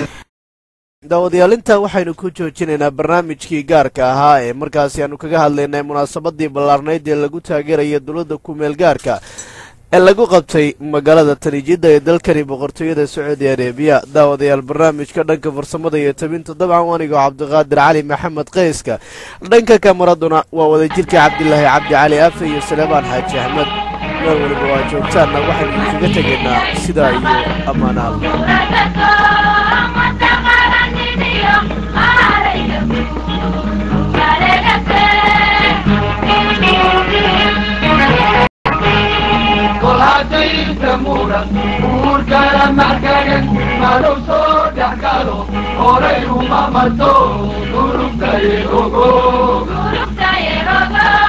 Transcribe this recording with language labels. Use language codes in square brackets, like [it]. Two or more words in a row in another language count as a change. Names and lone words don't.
[so] daawadayaalinta waxaynu ku joojinaynaa barnaamijkii gaarka ahaa ee markaasi aanu kaga hadlaynay munaasabadii ballaarnayd ee lagu taageeraya dowladda ku-meel gaarka ee lagu qabtay magaalada Tanijida ee dalkani boqortooyada Sacuudi Arabiya. daawadayaal barnaamijka dhanka farsamada iyo tabinta dabcan waaniga Cabdiqaadir Cali Maxamed Qeyska, dhanka kamaraduna waa wadajirka Cabdilaahi Cabdi Cali Afe iyo Salmaan Xaaji Ahmed. meel waliba waa joogtaanna waxaynu kaga tegaynaa sidaa iyo ammaan Allah. Mura, urkara markagan, malo so dakalo, oray umamato, gurukta yerogo, gurukta yerogo.